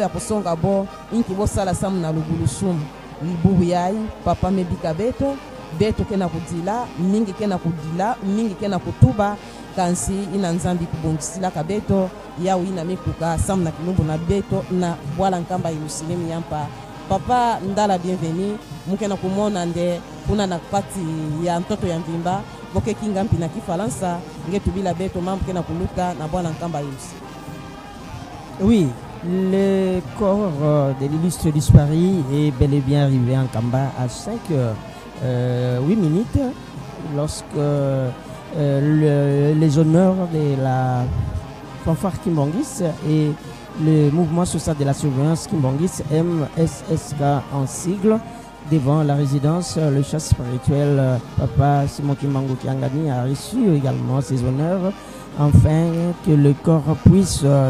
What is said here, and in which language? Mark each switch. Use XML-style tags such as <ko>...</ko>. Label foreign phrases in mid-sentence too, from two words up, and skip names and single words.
<ktu>ya kusonga bo inki bosala samu na lugulusumu bubu yai papa mebika beto kena kudila mingi kena kudila mingi kena kutuba kansi ina nzambi kubongisila ka beto yao ina mikuka samu na kilumbu na beto na bwala nkamba Yerusalemu yampa papa ndala bienvenue mukena kumona nde kuna na kati ya mtoto ya mvimba boke kinga mpi na kifalansa ngetubila beto mambo kena kuluka na bwana nkamba Yesu.</ktu> <fr>Oui, Le corps de l'illustre disparu est bel et bien arrivé en Kamba à 5h08 lorsque les honneurs de la fanfare Kimbangis et le mouvement social de la surveillance Kimbangis MSSK en sigle devant la résidence, le chef spirituel Papa Simon Kimbangu Kiangani a reçu également ses honneurs afin que le corps puisse</fr>